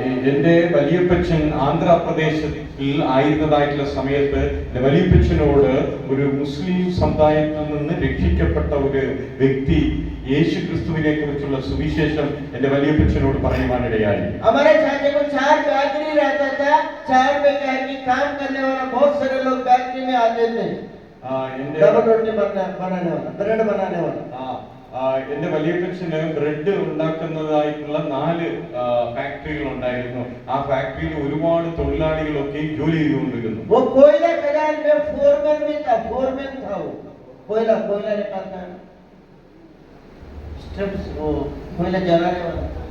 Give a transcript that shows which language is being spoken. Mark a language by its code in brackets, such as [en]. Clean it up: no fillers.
[ml] എന്റെ വലിയപ്പച്ചൻ ആന്ധ്രാപ്രദേശത്തിൽ ആയിരുന്നതായിട്ടുള്ള സമയത്ത് എന്റെ വലിയപ്പച്ചനോട് ഒരു മുസ്ലിം സമുദായത്തിൽ നിന്ന് രക്ഷിക്കപ്പെട്ട ഒരു വ്യക്തി യേശു ക്രിസ്തുവിനെ കുറിച്ചുള്ള സുവിശേഷം എന്റെ വലിയപ്പച്ചനോട് പറയുവാനിടയായി. [hi] हमारे चाचा को 4 बैकरी रहता था, 4 में क्या कि काम करने वाला बहुत सारे लोग बैकरी में आते थे, डबल रोटी बनाने वाला, ब्रेड बनाने वाला। [ml] എന്റെ വലിയപ്പച്ചന് ബ്രെഡ് ഉണ്ടാക്കുന്നതായിട്ടുള്ള 4 ഫാക്ടറികൾ ഉണ്ടായിരുന്നു. ആ ഫാക്ടറിയിൽ ഒരുപാട് തൊഴിലാളികളൊക്കെ ജോലി ചെയ്തുകൊണ്ടിരുന്നു. [hi] वो कोयला खदान में फोरमैन भी था, फोरमैन था वो। कोयला निकालता है, स्ट्रिप्स, वो कोयला जलाने वाला।